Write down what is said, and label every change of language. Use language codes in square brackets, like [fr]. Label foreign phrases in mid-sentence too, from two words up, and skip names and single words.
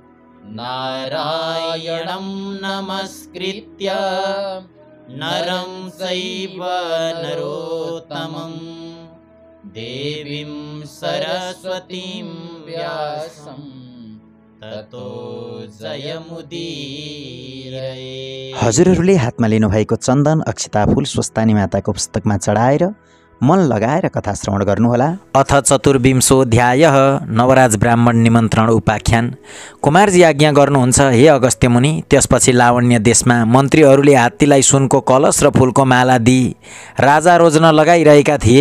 [sa] नारायणं नमस्कृत्य नरं चैव नरोत्तमं देवीं सरस्वतीं व्यासं ततो जयमुदीरये। [ne] हजुरहरूले हातमा लिनुभएको चन्दन अक्षता फूल स्वस्थानी माताको पुस्तकमा चढाएर मन लगाएर कथा श्रवण गर्नुहोला। [sa] अथ चतुर्विंशोऽध्यायः नवराज ब्राह्मण निमन्त्रण उपाख्यान। [ne] कुमारजी आज्ञा गर्नुहुन्छ हे अगस्त्य मुनि। त्यसपछि लावण्य देशमा मन्त्रीहरूले हात्तीलाई सुनको कलश र फूलको माला दिई राजा रोज्न लगाइरहेका थिए।